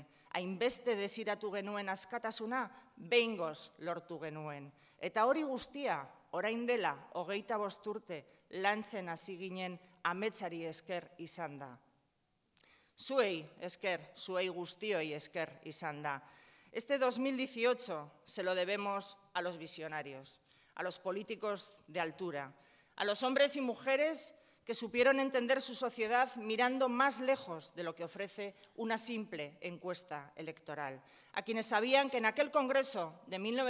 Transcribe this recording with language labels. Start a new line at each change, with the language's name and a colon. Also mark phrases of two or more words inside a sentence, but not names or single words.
Basque: Hainbeste desiratu genuen askatasuna behingoz lortu genuen. Eta hori guztia, orain dela 25 urte, lantzen hasi ginen ametsari esker izan da. Zuei esker, zuei guztioi esker izan da.
Spanish: Este 2018 se lo debemos a los visionarios, a los políticos de altura, a los hombres y mujeres que supieron entender su sociedad mirando más lejos de lo que ofrece una simple encuesta electoral, a quienes sabían que en aquel Congreso de